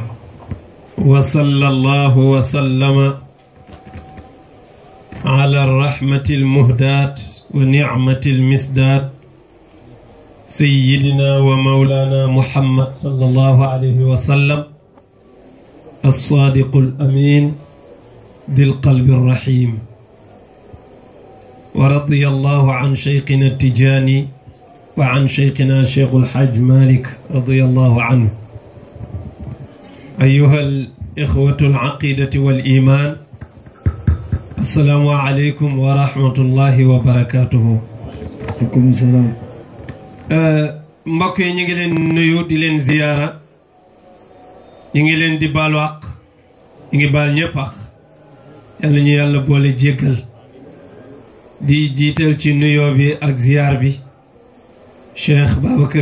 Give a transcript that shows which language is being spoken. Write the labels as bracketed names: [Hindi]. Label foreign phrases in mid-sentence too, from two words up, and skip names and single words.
[Arabic] وصلى الله وسلم على الرحمة المهداة ونعمة المسدات سيدنا ومولانا محمد صلى الله عليه وسلم الصادق الأمين ذي القلب الرحيم ورضي الله عن شيخنا التجاني وعن شيخنا شيخ الحاج مالك رضي الله عنه. أيها الإخوة العقيدة والإيمان السلام عليكم ورحمة الله وبركاته. عليكم السلام. [Wolof] mbokk yi ñu ngi leen nuyu di leen ziyaara ñu ngi leen di baalu àq ñu ngi baal ñëpp àq yàlla ñu yàlla boole jéggal di jiital ci nuyoo bi ak ziyaar bi Cheikh Babacar